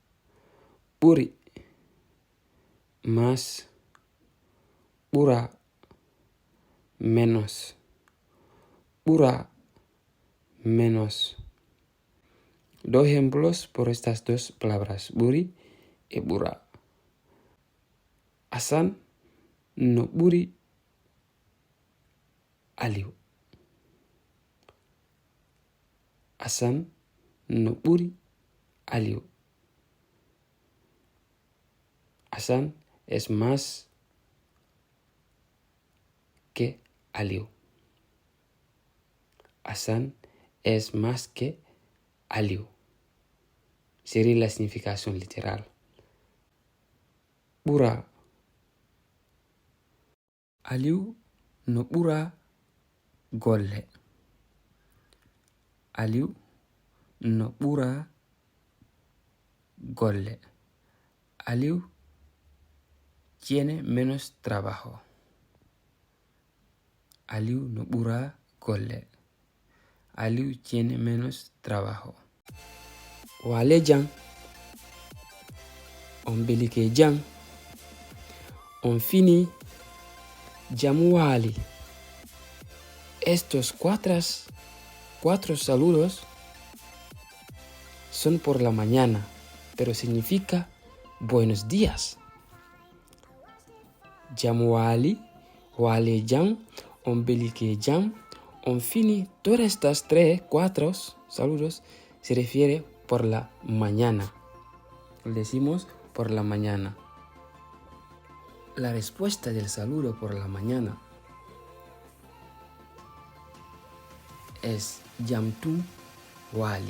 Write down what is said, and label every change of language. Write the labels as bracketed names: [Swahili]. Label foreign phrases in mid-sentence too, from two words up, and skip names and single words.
[Spanish] Puri, más, ɓura, menos, ɓura, menos. Dos ejemplos por estas dos palabras, ɓuri y ɓura. [Fula] Asan no ɓuri Aliou. Asan no ɓuri Aliou. [Spanish] Asan es más que Aliou. Asan es más que Aliou. Sería la significación literal. [Fula] Ɓura. Aliou no ɓura golle. Aliou no ɓura golle. [Spanish] Aliou tiene menos trabajo. [Fula] Aliou no ɓura golle. [Spanish] Aliou tiene menos trabajo. [Fula] Wale jang. On belike jang. On fini jam wali. [Spanish] Estos cuatro saludos son por la mañana, pero significa buenos días. [Fula] Jam wali, wale jam, on belike jam, on fini. [Spanish] Todas estas 4 saludos se refiere por la mañana. Lo decimos por la mañana. La respuesta del saludo por la mañana es [Fula] Jamtun Wali.